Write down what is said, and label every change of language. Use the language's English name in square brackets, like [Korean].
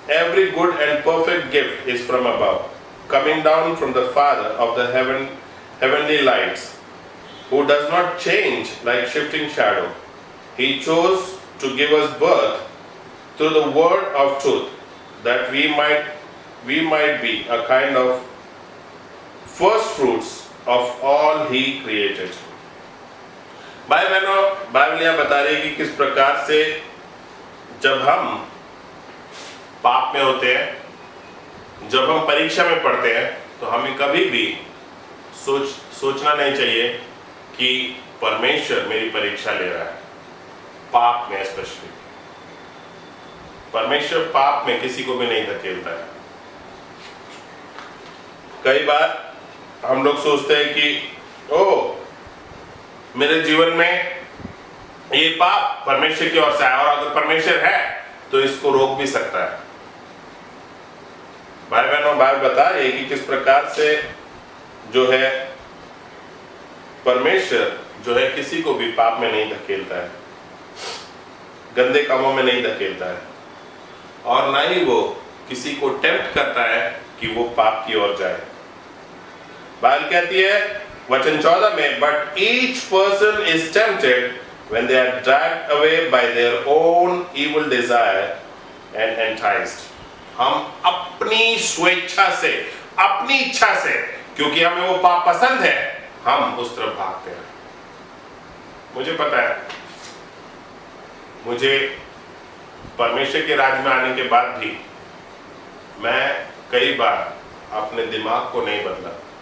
[English] Every good and perfect gift is from above, coming down from the Father of the heavenly lights, who does not change like shifting shadow. He chose to give us birth through the word of truth, that we might be a kind of first fruits of all he created. [Hindi] भाई बहनों, Bible यह बता रही है कि किस प्रकार से जब हम पाप में होते हैं, जब हम परीक्षा में पढ़ते हैं, तो हमें कभी भी सोचना नहीं चाहिए कि परमेश्वर मेरी परीक्षा ले रहा है। पाप में स्पेशली परमेश्वर पाप में किसी को भी नहीं धकेलता है। कई बार हम लोग सोचते हैं कि ओह, मेरे जीवन में ये पाप परमेश्वर की ओर से है, और अगर परमेश्वर है तो इसको रोक भी सकता है। भाई बहनों, बाइबल बता रही है कि किस प्रकार से जो है परमेश्वर जो है किसी को भी पाप में नहीं धकेलता है, गंदे कामों में नहीं धकेलता है, और ना ही वो किसी को टेम्प्ट करता है कि वो पाप की ओर जाए। बाइबल कहती है वचन 14 में, [English] But each person is tempted when they are dragged away by their own evil desire and enticed. [Hindi] हम अपनी स्वेच्छा से, अपनी इच्छा से, क्योंकि हमें वो पाप पसंद है, हम उस तरफ भागते हैं। मुझे पता है, मुझे परमेश्वर के राज्य में आने के बाद भी मैं कई बार अपने दिमाग को नहीं बदला।